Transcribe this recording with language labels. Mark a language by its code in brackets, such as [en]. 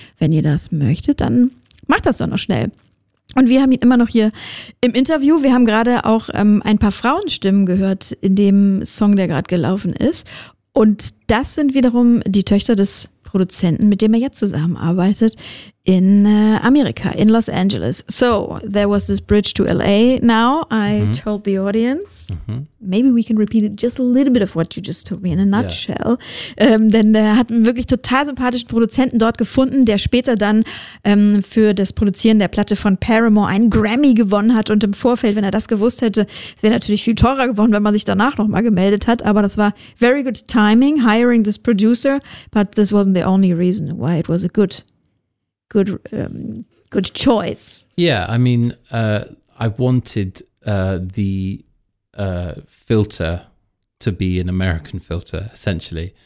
[de] Wenn ihr das möchtet, dann macht das doch noch schnell. Und wir haben ihn immer noch hier im Interview. Wir haben gerade auch ein paar Frauenstimmen gehört in dem Song, der gerade gelaufen ist. Und das sind wiederum die Töchter des Produzenten, mit dem er jetzt zusammenarbeitet in Amerika, in Los Angeles. [en] So, there was this bridge to LA now. I told the audience, maybe we can repeat it just a little bit of what you just told me in a nutshell. Yeah. [de] Denn er hat einen wirklich total sympathischen Produzenten dort gefunden, der später dann für das Produzieren der Platte von Paramore einen Grammy gewonnen hat. Und im Vorfeld, wenn er das gewusst hätte, wäre natürlich viel teurer geworden, wenn man sich danach nochmal gemeldet hat. Aber das war [en] very good timing, hiring this producer. But this wasn't the only reason why it was a good choice. Yeah, I mean, I wanted the filter to be an American filter, essentially.